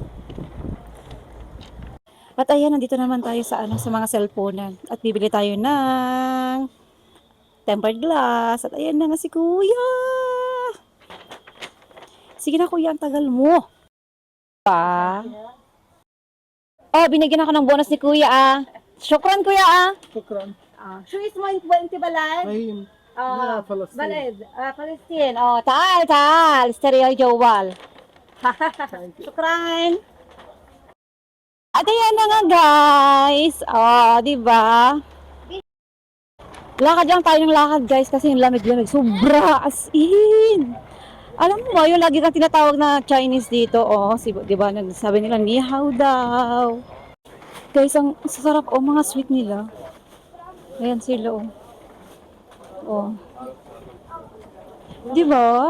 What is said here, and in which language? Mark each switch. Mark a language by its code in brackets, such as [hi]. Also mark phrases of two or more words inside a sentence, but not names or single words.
[tl] At ayan, nandito naman tayo sa mga cellphone. At bibili tayo ng tempered glass. At ayan na nga si Kuya. Sige na Kuya, ang tagal mo. Binigyan ako ng bonus ni Kuya Shukran Kuya [ar] شكرا. شو اسمه انت بلد؟ فهيم. فلسطين. بلد فلسطين. تعال اشتري جوال. Shukran. [tl] At ayan na nga guys. Di ba? Lakad lang tayo ng lakad guys kasi yung lamig-lamig. Sobra [en] as in. [tl] Alam mo, yung lagi kang tinatawag na Chinese dito. Di ba? Sabi nila, [zh] ni hao [tl] daw. Guys, ang sasarap mga sweet nila. Ayan sila Di ba?